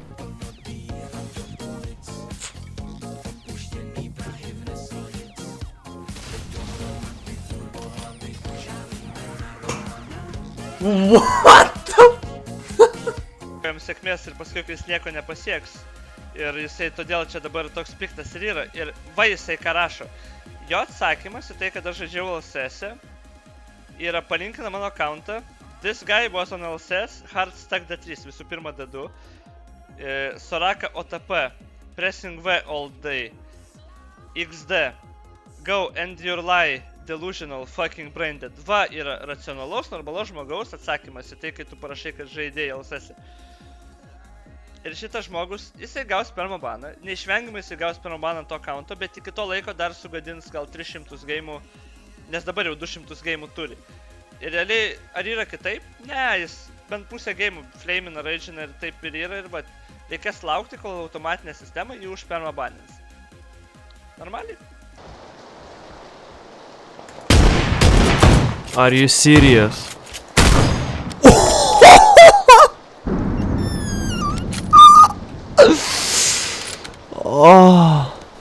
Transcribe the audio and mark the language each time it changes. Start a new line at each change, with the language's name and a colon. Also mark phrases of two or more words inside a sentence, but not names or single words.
Lithuanian: Jam sėkmės ir paskui jis nieko nepasieks. Ir jisai todėl čia dabar toks piktas ir yra. Ir va jisai ką rašo. Jo atsakymas į tai, kad aš žaidžiau LSS yra palinkina mano accountą.
English: This guy was on LSS, hard stack D3,
Lithuanian: visų pirma
English: D2. Soraka OTP, pressing V all day. XD, go end your lie, delusional fucking brain dead.
Lithuanian: Va yra racionalaus, normalaus žmogaus atsakymas į tai, kai tu parašai, kad žaidėjai LSS. Ir šitas žmogus, jisai gaus permabaną, neišvengiamai jisai gaus permabaną ant to accounto, bet iki to laiko dar sugadins gal 300 geimų, nes dabar jau 200 geimų turi. Ir realiai, ar yra kitaip? Ne, jis bent pusę geimų flamina, raidžina ir taip ir yra, ir va, reikės laukti, kol automatinė sistema jį užpermabanins. Normaliai?
English: Are you serious? Oh.